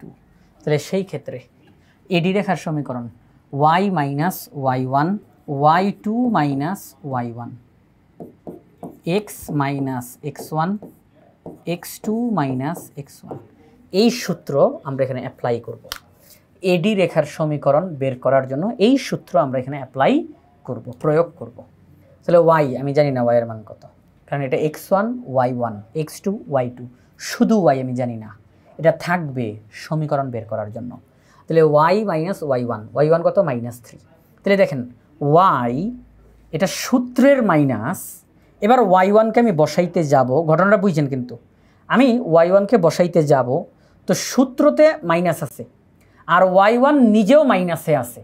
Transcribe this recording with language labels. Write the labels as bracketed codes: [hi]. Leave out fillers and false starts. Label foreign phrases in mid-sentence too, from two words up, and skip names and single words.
[bn] তাহলে সেই ক্ষেত্রে এডি রেখার সমীকরণ y মাইনাস y1, y2 মাইনাস y1, x মাইনাস x1, x2 মাইনাস x1। এই সূত্র আমরা এখানে অ্যাপ্লাই করব। এডি রেখার সমীকরণ বের করার জন্য এই সূত্র আমরা এখানে অ্যাপ্লাই করব, প্রয়োগ করব। তাহলে y আমি জানি না y এর মান কত, কারণ এটা x1 y1, x2 y2, শুধু y আমি জানি না, এটা থাকবে সমীকরণ বের করার জন্য। তাহলে y মাইনাস y1, y1 কত? -3। তাহলে দেখেন y এটা সূত্রের মাইনাস, এবার y1কে আমি বসাইতে যাব, ঘটনাটা বুঝছেন কিন্তু, আমি y1কে বসাইতে যাব তো সূত্রতে মাইনাস আছে আর y1 নিজেও মাইনাসে আছে।